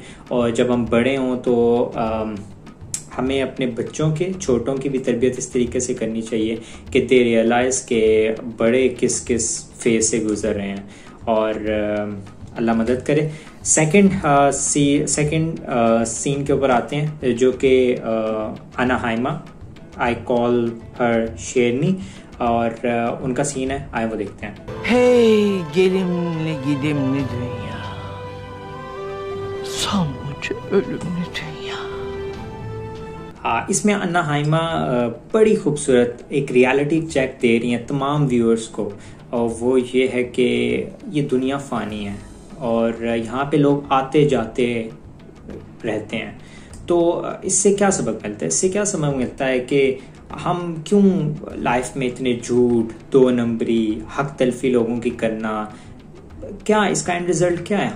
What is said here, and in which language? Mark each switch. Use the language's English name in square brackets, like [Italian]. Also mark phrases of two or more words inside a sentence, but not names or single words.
[Urdu] اور جب ہم بڑے ہوں تو ہمیں اپنے بچوں کے، چھوٹوں کی بھی تربیت اس طریقے سے کرنی چاہیے کہ [English] they realize [Urdu] کہ بڑے کس کس فیز سے گزر رہے ہیں. اور اللہ مدد کرے. [English] second scene [Urdu] کے اوپر آتے ہیں، جو کہ انا ہائمہ, [English] I call her [Urdu] شیرنی، اور ان کا سین ہے، آئے وہ دیکھتے ہیں. [Turkish] Hey gelimli gidimli dünya, son ucu ölümlü dünya। [Urdu] اس میں انا ہائمہ بڑی خوبصورت ایک [English] reality check [Urdu] دے رہی ہیں تمام ویورز کو، اور وہ یہ ہے کہ یہ دنیا فانی ہے، اور یہاں پہ لوگ آتے جاتے رہتے ہیں. تو اس سے کیا سبق ملتا ہے؟ اس سے کیا سبق ملتا ہے کہ ہم کیوں لائف میں اتنے جھوٹ، 2 نمبری، حق تلفی لوگوں کی کرنا، کیا اس کا [English] end result [Urdu] کیا ہے?